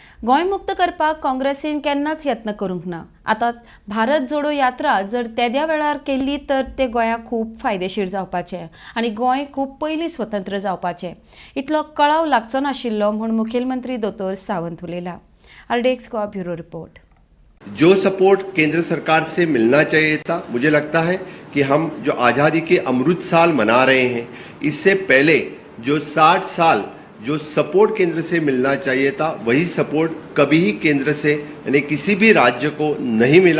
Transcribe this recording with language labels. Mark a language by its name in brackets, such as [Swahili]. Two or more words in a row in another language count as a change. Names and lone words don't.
[Konkani] गोंय मुक्त करपाक काँग्रेसीन केन्नाच यत्न करूंक ना। आतां भारत जोडो यात्रा जर तेद्या वेळार केल्ली तर ते गोंयाक खूब फायदेशीर जावपाचें आनी गोंय खूब पयलीं स्वतंत्र जावपाचें इतलो कळाव लागचो नाशिल्लो म्हूण मुखेलमंत्री दोतोर सावंत उलयला। [Hindi] RDX को ब्यूरो रिपोर्ट। जो सपोर्ट केंद्र सरकार से मिलना चाहिए था, मुझे लगता है कि हम जो आज़ादी के अमृत साल मना रहे हैं, इससे पहले जो 60 साल जो सपोर्ट केंद्र से मिलना चाहिए था, वही सपोर्ट कभी ही केंद्र से यानी किसी भी राज्य को नहीं मिला।